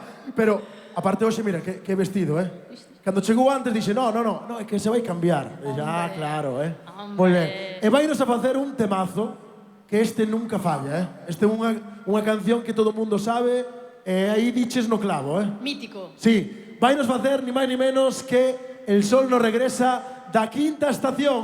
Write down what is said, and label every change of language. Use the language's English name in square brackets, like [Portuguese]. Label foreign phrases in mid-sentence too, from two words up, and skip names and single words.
[Galician] Pero, aparte hoxe, mira, que vestido, Cando chegou antes dixe, no, é que se vai cambiar. E xa, claro, Moi ben. E vainos a facer un temazo que este nunca falla, Este é unha canción que todo mundo sabe e aí diches no clavo, Mítico. Sí, vainos facer ni máis ni menos que El sol no regresa da quinta estación.